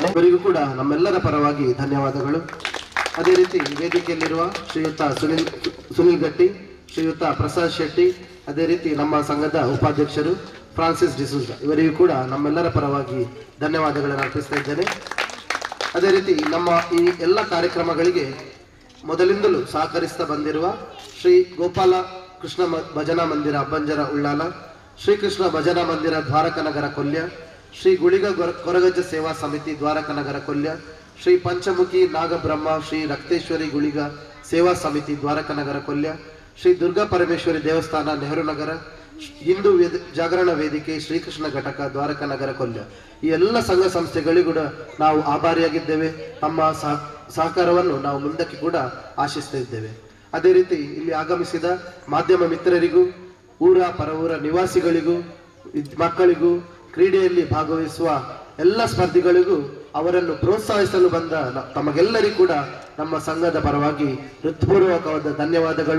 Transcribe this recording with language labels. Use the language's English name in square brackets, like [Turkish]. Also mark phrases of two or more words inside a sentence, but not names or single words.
[Kannada] ಇವರಿಗೂ ಕೂಡ ನಮ್ಮೆಲ್ಲರ ಪರವಾಗಿ ಧನ್ಯವಾದಗಳು. ಅದೇ ರೀತಿ ವೇದಿಕೆಯಲ್ಲಿರುವ ಶ್ರೀಯುತ ಸುನಿಲ್ ಗಟ್ಟಿ, ಶ್ರೀಯುತ ಪ್ರಸಾದ್ ಶೆಟ್ಟಿ, ಅದೇ ರೀತಿ ನಮ್ಮ ಸಂಘದ ಉಪಾಧ್ಯಕ್ಷರು ಫ್ರಾನ್ಸಿಸ್ ಡಿಸೂಜ, ಇವರಿಗೂ ಕೂಡ ನಮ್ಮೆಲ್ಲರ ಪರವಾಗಿ ಧನ್ಯವಾದಗಳನ್ನು ಅರ್ಪಿಸ್ತಾ ಇದ್ದೇನೆ. ಅದೇ ರೀತಿ ನಮ್ಮ ಈ ಎಲ್ಲ ಕಾರ್ಯಕ್ರಮಗಳಿಗೆ ಮೊದಲಿಂದಲೂ ಸಹಕರಿಸ್ತಾ ಬಂದಿರುವ ಶ್ರೀ ಗೋಪಾಲ ಕೃಷ್ಣ ಭಜನಾ ಮಂದಿರ ಅಬ್ಬಂಜರ ಉಳ್ಳಾಲ, ಶ್ರೀಕೃಷ್ಣ ಭಜನಾ ಮಂದಿರ ದ್ವಾರಕನಗರ ಕೊಲ್ಯ, ಶ್ರೀ ಗುಳಿಗ ಕೊರಗಜ್ಜ ಸೇವಾ ಸಮಿತಿ ದ್ವಾರಕನಗರ ಕೊಲ್ಯ, ಶ್ರೀ ಪಂಚಮುಖಿ ನಾಗಬ್ರಹ್ಮ ಶ್ರೀ ರಕ್ತೇಶ್ವರಿ ಗುಳಿಗ ಸೇವಾ ಸಮಿತಿ ದ್ವಾರಕನಗರ ಕೊಲ್ಯ, ಶ್ರೀ ದುರ್ಗಾ ಪರಮೇಶ್ವರಿ ದೇವಸ್ಥಾನ ನೆಹರು ನಗರ, ಹಿಂದೂ ಜಾಗರಣ ವೇದಿಕೆ ಶ್ರೀಕೃಷ್ಣ ಘಟಕ ದ್ವಾರಕನಗರ ಕೊಲ್ಯ, ಈ ಎಲ್ಲ ಸಂಘ ಸಂಸ್ಥೆಗಳಿಗೂ ಕೂಡ ನಾವು ಆಭಾರಿಯಾಗಿದ್ದೇವೆ. ನಮ್ಮ ಸಹಕಾರವನ್ನು ನಾವು ಮುಂದಕ್ಕೆ ಕೂಡ ಆಶಿಸ್ತಾ ಇದ್ದೇವೆ. ಅದೇ ರೀತಿ ಇಲ್ಲಿ ಆಗಮಿಸಿದ ಮಾಧ್ಯಮ ಮಿತ್ರರಿಗೂ, ಊರ ಪರವೂರ ನಿವಾಸಿಗಳಿಗೂ, ಮಕ್ಕಳಿಗೂ, ಕ್ರೀಡೆಯಲ್ಲಿ ಭಾಗವಹಿಸುವ ಎಲ್ಲ ಸ್ಪರ್ಧಿಗಳಿಗೂ ಅವರನ್ನು ಪ್ರೋತ್ಸಾಹಿಸಲು ಬಂದ ತಮಗೆಲ್ಲರಿಗೂ ಕೂಡ ನಮ್ಮ ಸಂಘದ ಪರವಾಗಿ ಹೃತ್ಪೂರ್ವಕವಾದ ಧನ್ಯವಾದಗಳು.